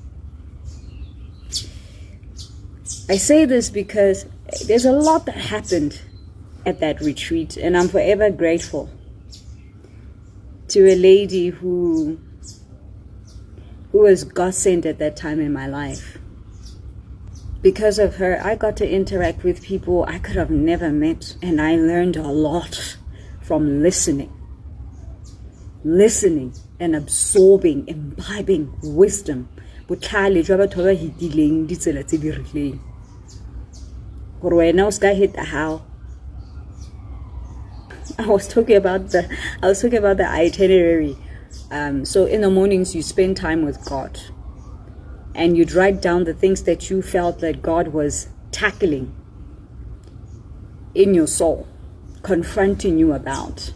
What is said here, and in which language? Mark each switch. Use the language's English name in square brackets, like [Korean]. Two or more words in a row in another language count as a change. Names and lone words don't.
[English] I say this because there's a lot that happened at that retreat, and I'm forever grateful to a lady who was God-sent at that time in my life. Because of her, I got to interact with people I could have never met, and I learned a lot from listening. listening and absorbing, imbibing wisdom. [Tswana] Botlhale jwa batho ba hitileng ditsela tse di rileng. Gore wena o ska [English] hit the how. I was talking about the itinerary. So in the mornings you spend time with God, and you'd write down the things that you felt that God was tackling in your soul, confronting you about.